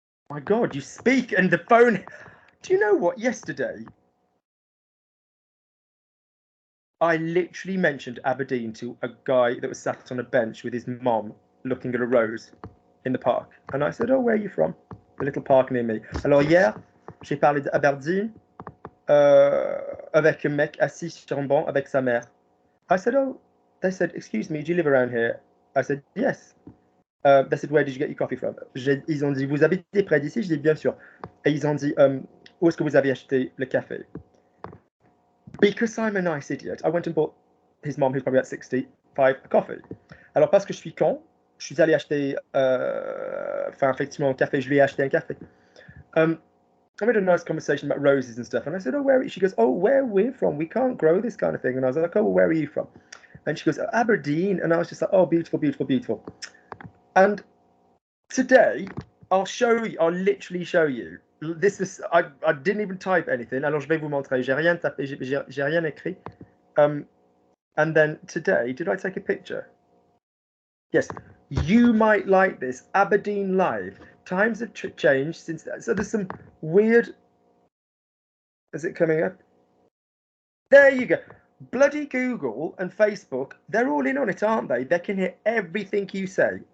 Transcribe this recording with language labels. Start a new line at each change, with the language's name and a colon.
English: My God, you speak and the phone. Do you know what? Yesterday, I literally mentioned Aberdeen to a guy that was sat on a bench with his mom looking at a rose in the park. And I said, oh, where are you from? The little park near me.
French: Alors hier, j'ai parlé d'Aberdeen avec un mec assis sur un banc avec sa mère.
English: I said, oh, they said, excuse me, do you live around here? I said, yes. They said, where did you get your coffee from?
French: Ils ont dit, vous habitez près d'ici? Je dis, bien sûr. Et ils ont dit, où est-ce que vous avez acheté le café?
English: Because I'm a nice idiot, I went and bought his mom, who's probably at 65, a coffee.
French: Alors, parce que je suis con, je suis allé acheter, effectivement, un café. Je lui ai acheté un café.
English: I had a nice conversation about roses and stuff. And I said, oh, where are you? She goes, oh, where we're from, we can't grow this kind of thing. And I was like, oh, well, where are you from? And she goes, oh, Aberdeen. And I was just like, oh, beautiful, beautiful, beautiful. And today, I'll literally show you. This is, I didn't even type anything.
French: Alors, je vais vous montrer. J'ai rien tapé, j'ai rien écrit.
English: And then today, did I take a picture? Yes. You might like this. Aberdeen Live. Times have changed since that. So there's some weird. Is it coming up? There you go. Bloody Google and Facebook, they're all in on it, aren't they? They can hear everything you say.